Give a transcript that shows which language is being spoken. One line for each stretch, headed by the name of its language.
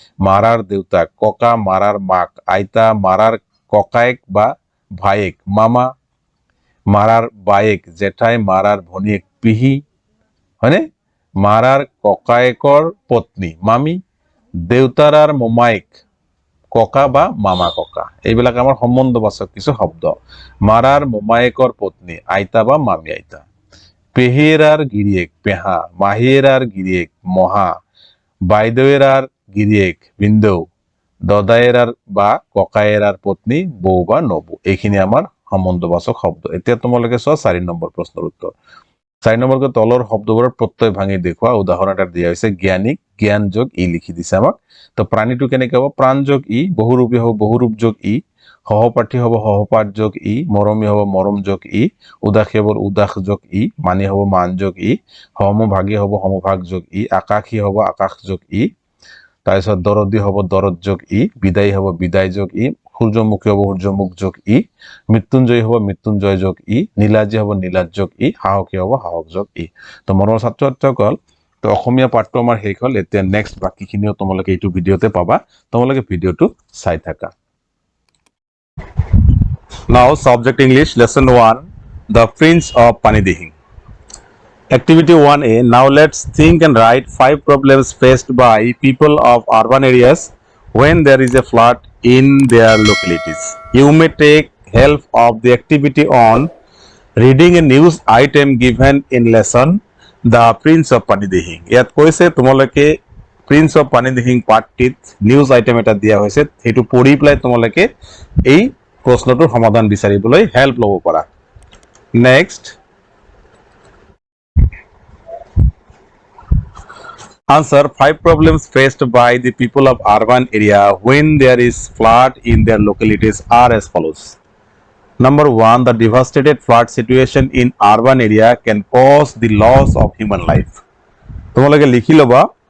Assamese: মারার দেউতাক, ককা। মারার মাক, আইতা। মারার ককায়েক বা ভায়েক, মামা। মারার বায়েক, জেঠাই। মারার ভনীয়েক, পেহী, হয়নে? মারার ককায়েকৰ পত্নী, মামী। দেউতাৰ আর মোমায়েক, ককা বা মামা ককা। এইবিলাক আমাৰ সম্বন্ধবাচক কিছু শব্দ। মারার মোমায়েকৰ পত্নী, আইতা বা মামী আইতা। পেহীৰ আর গিৰিয়েক, পেহা। মাহীৰ আর গিৰিয়েক, মহা। বাইদেউৰ আর গিৰিয়েক, ভিনদেউ। দদায়ের আর বা ককায়ের আর পত্নী, বৌ বা নবৌ। এইখিনি আমাৰ সম্বন্ধবাচক শব্দ। এতিয়া তোমালোকে চোৱা 4 নম্বৰ প্ৰশ্নৰ উত্তৰ। 4 নম্বৰকৈ তলৰ শব্দবোৰৰ প্ৰত্যয় ভাঙি দেখুৱা। উদাহৰণ এটা দিয়া হৈছে জ্ঞানিক, জ্ঞান যোগ ই লিখি দিছে আমাক। তো প্ৰাণীটো কেনেকে হ'ব? প্ৰাণ যোগ ই, বহুৰূপী হ'ব বহুৰূপ যোগ ই, সহপাঠী হ'ব সহপাঠ যোগ ই, মৰমী হ'ব মৰম যোগ ই, উদাসী হ'ব উদাস যোগ ই, মানি হ'ব মান যোগ ই, সমভাগী হ'ব সমভাগ যোগ ই, আকাশী হ'ব আকাশ যোগ ই, তাৰপিছত দৰদী হ'ব দৰদ যোগ ই, বিদায়ী হ'ব বিদায় যোগ ই, সূৰ্যমুখী হ'ব সূৰ্যমুখ যোগ ই, মৃত্যুঞ্জয়ী হ'ব মৃত্যুঞ্জয় যোগ ই, নীলাজী হ'ব নীলাজ যোগ ই, সাহসী হ'ব সাহস যোগ ই। তো মৰমৰ ছাত্ৰ-ছাত্ৰীসকল, তো অসমীয়া পাঠটো আমাৰ শেষ হ'ল। এতিয়া নেক্সট বাকীখিনিও তোমালোকে এইটো ভিডিঅ'তে পাবা। তোমালোকে ভিডিঅ'টো চাই থাকা।
English: Now subject English lesson 1, The Prince of Panidihing. Activity 1A. Now let's think and write 5 problems faced by people of urban areas when there is a flood in their localities. You may take help of the activity on reading a news item given in lesson The Prince of Panidihing.
Assamese: ইয়াত কৈছে তোমালোকে Prince of Panidihing পাঠটিত news item এটা দিয়া হৈছে, সেইটো পঢ়ি পেলাই তোমালোকে এই প্ৰশ্নটোৰ সমাধান বিচাৰিবলৈ হেল্প ল'ব পাৰা।
English: Next, answer 5 problems faced by the people of urban area when there is flood in their localities are as follows. Number one, the devastated flood situation in urban area can cause the loss of human life.
Assamese: তোমালোকে লিখি লবা.